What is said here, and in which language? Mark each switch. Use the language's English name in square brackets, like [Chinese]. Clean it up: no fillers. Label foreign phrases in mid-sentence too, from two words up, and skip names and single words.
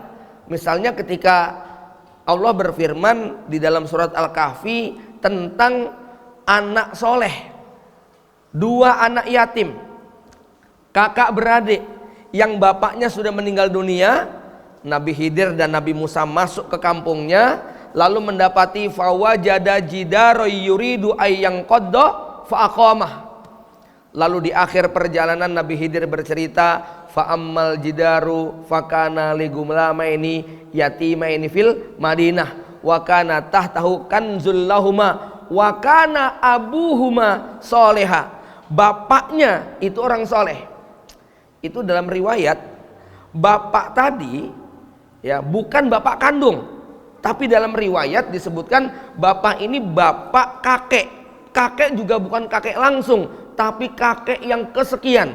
[Indonesian] Misalnya ketika Allah berfirman di dalam surat Al-Kahfi tentang anak soleh, 2 anak yatim, kakak beradik yang bapaknya sudah meninggal dunia. Nabi Khidir dan Nabi Musa masuk ke kampungnya, lalu mendapati [Arabic] فوجدا جدارا يريد أن ينقض فأقامه. [Indonesian] Lalu di akhir perjalanan Nabi Khidir bercerita, [Arabic] فأما الجدار فكان لغلامين يتيمين في المدينة وكان تحته كنز لهما وكان أبوهما صالحا. [Indonesian] Bapaknya itu orang soleh. Itu dalam riwayat bapak tadi ya bukan bapak kandung, tapi dalam riwayat disebutkan bapak ini bapak kakek. Kakek juga bukan kakek langsung, tapi kakek yang kesekian.